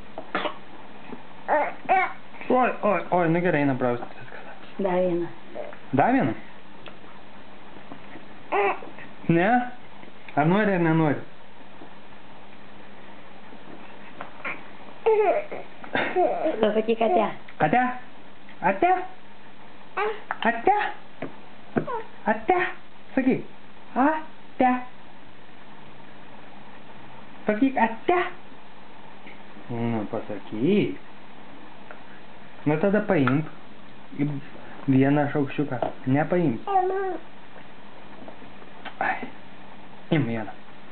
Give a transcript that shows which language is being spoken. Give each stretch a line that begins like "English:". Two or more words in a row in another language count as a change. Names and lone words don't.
Lithuanian: Oi, nu gerai, eina praustis viskas. Dar vieną. Dar vieną? Ne? Ar nori ar nenori? Pasakyk ate. Ate? Ate? Ate? Ate? Sakyk. Ate. Sakyk ate. Nu, pasakyk. Nu, tada paimk vieną šaukščiuką. Nepaimk. Ai. Im vieną.